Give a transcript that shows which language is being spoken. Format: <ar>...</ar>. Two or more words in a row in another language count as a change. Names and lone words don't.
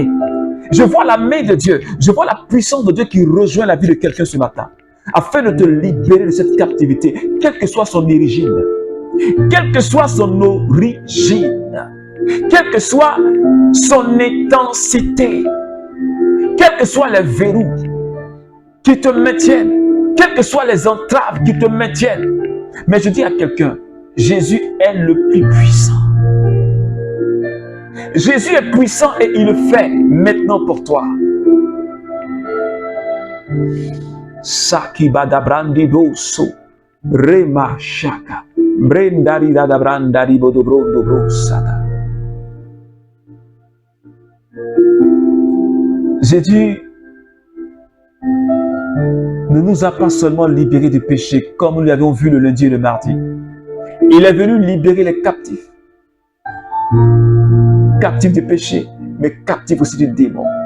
<fr>Je vois la main de Dieu, je vois la puissance de Dieu qui rejoint la vie de quelqu'un ce matin, afin de te libérer de cette captivité, quelle que soit son origine, quelle que soit son origine, quelle que soit son intensité, quels que soient les verrous qui te maintiennent, quelles que soient les entraves qui te maintiennent. Mais je dis à quelqu'un, Jésus est le plus puissant. Jésus est puissant et il le fait maintenant pour toi. Saki badabrandi boso, rema shaka, brendari dadabrandari bodobrondo brosada. Jésus ne nous a pas seulement libérés du péché comme nous l'avons vu le lundi et le mardi. Il est venu libérer les captifs. Captifs du péché, mais captifs aussi du démon.</fr>